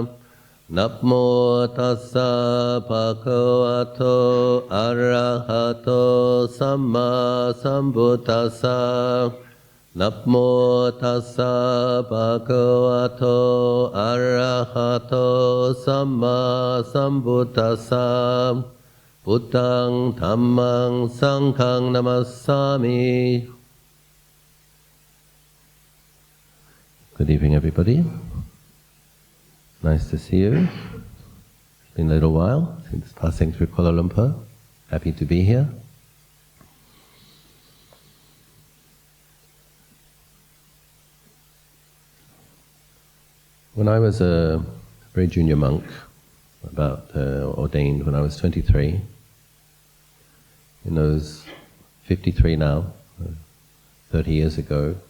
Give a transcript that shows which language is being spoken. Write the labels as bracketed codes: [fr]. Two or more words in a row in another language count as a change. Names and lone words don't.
[pi] Namo tassa bhagavato arahato samma sambuddhassa. Namo tassa bhagavato arahato samma sambuddhassa. Buddhaṃ Dhammaṃ Sanghaṃ Namassāmi. [en] Good evening, everybody. Nice to see you. It's been a little while since passing through Kuala Lumpur. Happy to be here. When I was a very junior monk, ordained when I was 23, in those 53 now, 30 years ago,